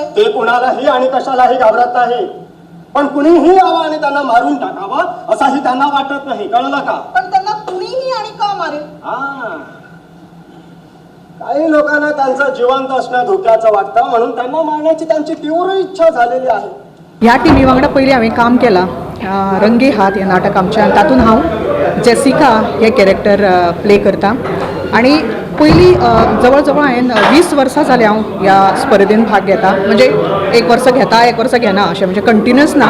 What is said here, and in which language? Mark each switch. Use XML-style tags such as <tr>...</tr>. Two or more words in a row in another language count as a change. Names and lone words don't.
<mr>ते कुणालाही आणि कशालाही घाबरत नाही, पण कुणीही यावं आणि त्यांना मारून टाकावं असाही त्यांना वाटत नाही. कळलं का? पण त्यांना कुणीही आणि का मारेल? काही लोकांना त्यांचं जिवंत असणं धोक्याचं वाटतं, म्हणून त्यांना मारण्याची त्यांची तीव्र इच्छा झालेली आहे.</mr> <kok>ह्या टिमी वांगडा पयलीं हांवें काम केलां. रंगे हात हें नाटक आमचें, तातूंत हांव जेसिका हे</kok> <en>character play</en> <kok>करतां. आनी पयलीं जवळ जवळ हांवें 20 वर्सां जालीं हांव ह्या स्पर्धेन भाग घेता. म्हणजे एक वर्स घेता एक वर्स घेना अशें, म्हणजे कंटिन्युअस ना.</kok>